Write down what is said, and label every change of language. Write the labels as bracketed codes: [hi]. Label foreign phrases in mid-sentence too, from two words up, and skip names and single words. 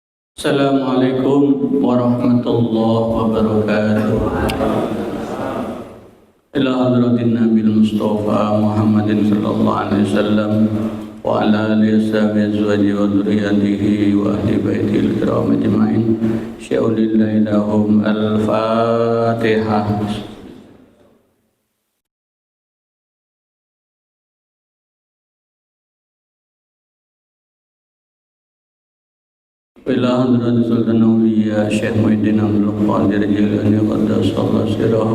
[ar] السلام عليكم ورحمة الله وبركاته. إلى حضرة النبي المصطفى محمد صلى الله عليه وسلم وعلى آله وصحبه وذريته وأهل بيت الكرام أجمعين. شيء لله لهم الفاتحة. إلى حضرة سلطان الأولياء الشيخ محيي الدين عبد القادر الجيلاني قدس الله سره.